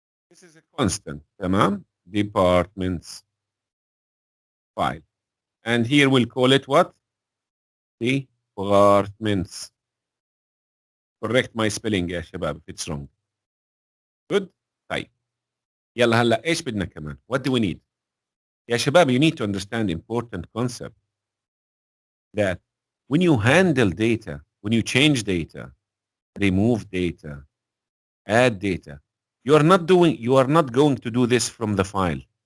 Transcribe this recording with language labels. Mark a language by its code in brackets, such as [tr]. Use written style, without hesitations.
[en] This is a constant. [ar] تمام؟ [en] departments file. And here we'll call it what? Departments. Correct my spelling [ar] يا شباب [en] if it's wrong. Good? [ar] طيب. يلا هلا ايش بدنا كمان؟ [en] What do we need? [ar] يا شباب, [en] you need to understand important concept that when you handle data when you change data, remove data, add data, you are not going to do this from the file.